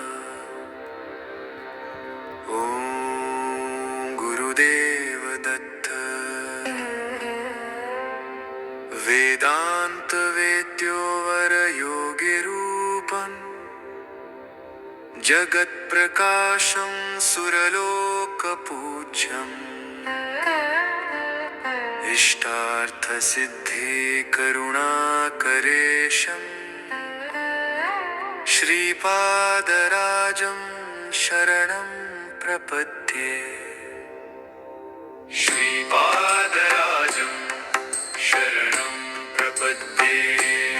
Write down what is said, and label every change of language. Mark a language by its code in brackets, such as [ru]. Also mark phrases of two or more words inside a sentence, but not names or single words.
[sa] ઓમ ગુરુદેવ દત્ત. વેદાંત વેદ્યો વર યોગી રૂપં જગત પ્રકાશમ સુરલોક પૂજ્યમ इष्टार्थ सिद्धि करुणाकरेशं श्रीपादराजं शरणं प्रपद्ये. श्रीपादराजं शरणं प्रपद्ये.